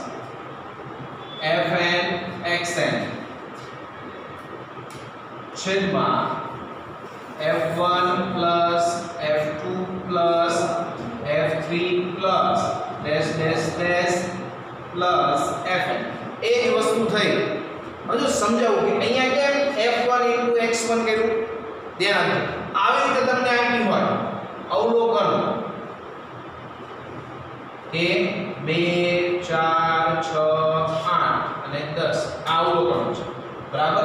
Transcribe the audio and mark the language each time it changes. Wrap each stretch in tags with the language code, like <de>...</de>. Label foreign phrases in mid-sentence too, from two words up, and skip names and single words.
<en>fn xn છેદમાં f1 plus f2 plus f3 plus dash dash dash plus fn</en> <gu>એ જ વસ્તુ થઈ. હજુ સમજાવું કે અહીંયા કેમ f1 * x1 કર્યું ધ્યાન આપો. આવી રીતે તમને આપી હોય અવલોકન 1 2 4 6 8 અને 10 આ અવલોકન છે બરાબર.</gu>